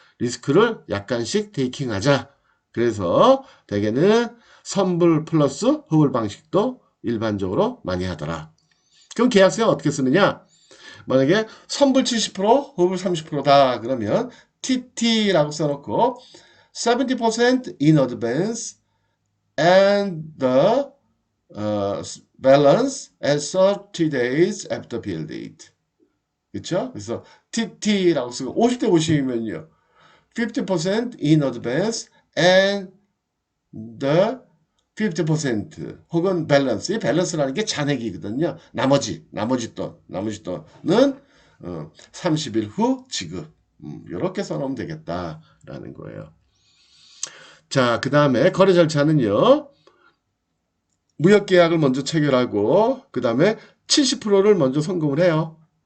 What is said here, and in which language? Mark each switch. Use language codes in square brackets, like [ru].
[ko] 리스크를 약간씩 테이킹하자. 그래서 대개는 선불 플러스 후불 방식도 일반적으로 많이 하더라. 그럼 계약서에 어떻게 쓰느냐? 만약에 선불 70%, 후불 30%다 그러면 TT라고 써놓고 [en] 70% in advance and the balance at 30 days after bill date. [ko] 그쵸? 그래서 TT라고 쓰고 50대 50이면요. [en] 50% in advance and the 50% [ko] 혹은 밸런스. 이 밸런스라는 게 잔액이거든요. 나머지 돈은 30일 후 지급. 이렇게 써놓으면 되겠다라는 거예요. 자, 그 다음에 거래 절차는요. 무역계약을 먼저 체결하고 그 다음에 70%를 먼저 송금을 해요.